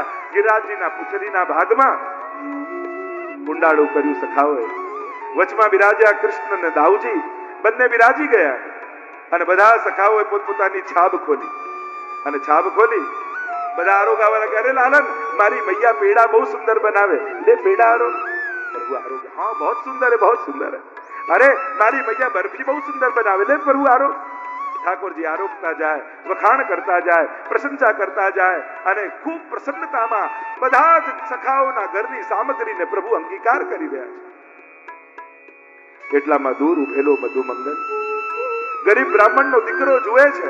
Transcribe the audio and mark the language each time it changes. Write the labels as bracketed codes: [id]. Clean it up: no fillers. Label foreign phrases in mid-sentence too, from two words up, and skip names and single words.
[gu] ગિરિરાજજીના પૂંછડીના ભાગમાં કુંડાળું કર્યું સખાઓએ. વચમાં બિરાજ્યા કૃષ્ણ અને દાઉજી, બંને બિરાજી ગયા. અને બધા સખાઓએ પોતપોતાની છાબ ખોલી, અને છાબ ખોલી બધા આરોગ આવવા લાગ્યા. અરે લાલન, મારી મૈયા પેડા બહુ સુંદર બનાવે, લે પેડા આરોગ. [hi] प्रभु आरोग, हाँ बहुत सुंदर है, बहुत सुंदर है. अरे मारी मैया बर्फी बहुत सुंदर बनावे, ले प्रभु आरोग. [gu] ઠાકોરજી આરોગતા જાય, વખાણ કરતા જાય, પ્રશંસા કરતા જાય, અને ખૂબ પ્રસન્નતામાં બધા જ સખાઓના ઘરની સામગ્રીને પ્રભુ અંગીકાર કરી રહ્યા છે. એટલામાં દૂર ઉભેલો મધુમંગલ ગરીબ બ્રાહ્મણનો દીકરો જુએ છે.